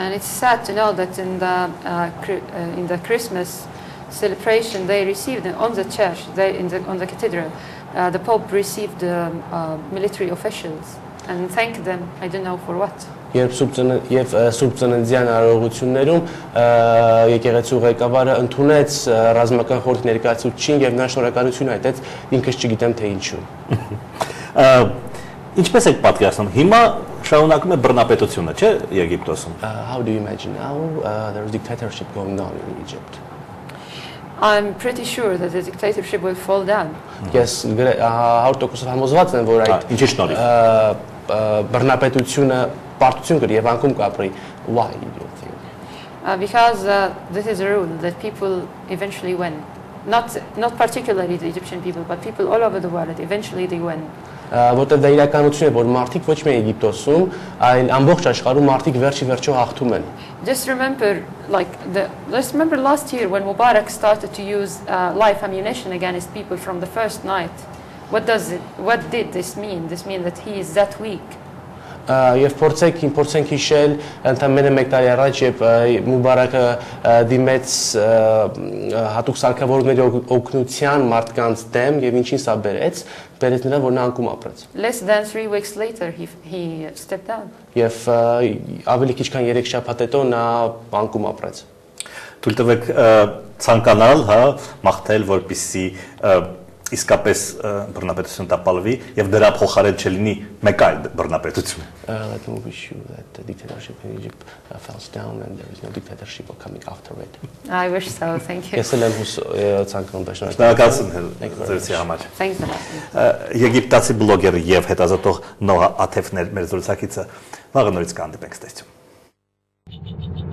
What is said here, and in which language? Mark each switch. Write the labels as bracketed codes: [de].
[en] And it's sad to know that in the Christmas celebration they received on the church, on the cathedral, the Pope received the military officials and thanked them. I don't know for what. [hy] Երբ Սուրբ Ծննդյան արարողություններում եկեղեցու ղեկավարը ընդունեց ռազմական խորհրդի ներկայացուցիչին եւ նա շնորհակալություն հայտեց, ինքս չգիտեմ թե ինչու։ Ինչպես եք պատկերացնում, հիմա շարունակում է բռնապետությունը, չէ՞, Եգիպտոսում։ [en] How do you imagine now there is dictatorship going on in Egypt? I'm pretty sure that the dictatorship will fall down. Yes, [hy] 100% համոզված եմ, որ այդ ինչի շնորհիվ բռնապետությունը պարտություն կրի եւ անկում կապրի։ [en] Why do you think? Because this is a rule that people eventually win. Not particularly the Egyptian people, but people all over the world, eventually they win. [hy] Որտեղ դա իրականություն է, որ մարդիկ ոչ միայն Եգիպտոսում, այլ ամբողջ աշխարհում մարդիկ վերջի հաղթում են։ [en] Just remember, let's remember last year when Mubarak started to use live ammunition against people from the first night. What did this mean? This means that he is that weak. [hy] Եվ փորձենք հիշել ընդամենը 1 տարի առաջ, երբ Մուբարակը դիմեց հատուկ սարքավորումների օգնության մարդկանց դեմ եւ ինչին սա բերեց նրան, որ նա անկում ապրեց։ [en] Less than 3 weeks later he stepped down. [hy] Եվ ավելի քիչ քան 3 շաբաթ հետո նա անկում ապրեց։ Թույլ տվեք ցանկանալ, մաղթել, որպեսզի իսկապես բռնապետություն տապալվի եւ դրա փոխարեն չլինի մեկ այլ բռնապետություն։ [en] Let me wish you that the dictatorship in Egypt falls down and there is no dictatorship coming after it. I wish so, thank you. [hy] Ես էլ եմ ցանկանում դա շնորհակալություն ձեզի համար։ [en] Thanks. [hy] Եգիպտացի բլոգեր եւ հետազոտող Նոհա Ատեֆն էր մեր զրուցակիցը։ Վաղը նորից կհանդիպենք, ստեսություն։